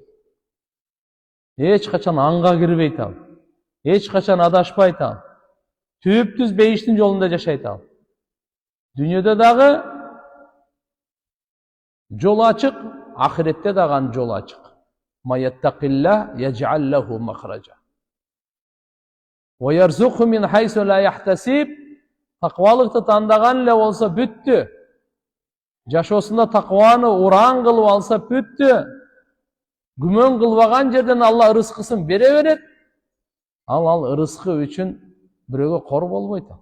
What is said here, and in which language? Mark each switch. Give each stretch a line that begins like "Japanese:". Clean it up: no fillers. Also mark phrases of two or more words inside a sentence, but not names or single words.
Kyrgyz: Эч качан анга кирбейт ал. Эч качан адашпайт ал. Түптүз бейиштин жолунда жашайт ал. Дүйнөдө дагы жол ачык, ахиретте дагы анын жолу ачык.
Arabic: ما يتق الله يجعل له مخرجا. ويرزقه من حيث لا يحتسب.
Kyrgyz: Таквалыкты тандаган эле болсо бүттү. Жашоосунда такваны уран кылып алса бүттү. Күмөн кылбаган жерден Алла ырыскысын бере берет. Ал ырыскы үчүн бирөөгө кор болбойт.